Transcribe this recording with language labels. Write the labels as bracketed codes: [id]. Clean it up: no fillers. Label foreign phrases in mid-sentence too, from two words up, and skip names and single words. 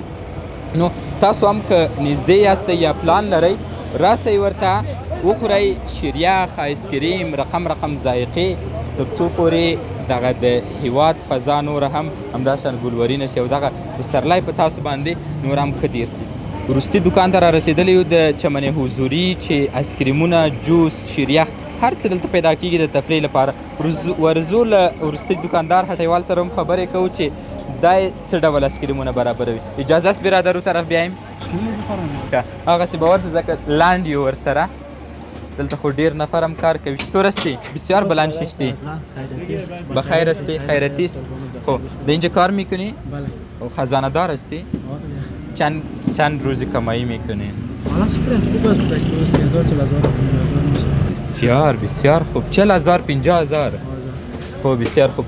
[ps] نو تاسو هم که نږدې یاستئ یا پلان لرئ راسئ ورته وخورئ شریاخ آیسکریم رقم رقم ذایقې تر څو پورې دغه د هیواد فضا نور هم همداشان ګلورینه شي او دغه پسرلی په تاسو باندې نور هم ښه تېر شي. وروستي دوکان ته را رسېدلی یو د چمن حضوري چې آیسکریمونه جوس شریاخ هر څه دلته پیدا کېږي د تفریح لپاره. ورځو له وروستي دوکاندار هټیوال سره هم خبرې کوو چې دا څه ډول آیسکریمونه برابروي. [fa] اجازه است برادرو طرف بیایم؟ [ps] هغسې به ورشو ځکه لاند یو ورسره. دلته خو ډېر نفر هم کار کوي. [fa] چطور هستی؟ بسیار بلند ششتی. بخیر هستی؟ خیرتی است؟ خب در اینجا کار میکنی؟ بله. خزانه دار هستی؟ چند روزی کمایی میکنی؟ حالا شکر از خوب است. 30,000 40,000 میشه. بسیار بسیار خوب. 40,000 50,000 خب بسیار خوب.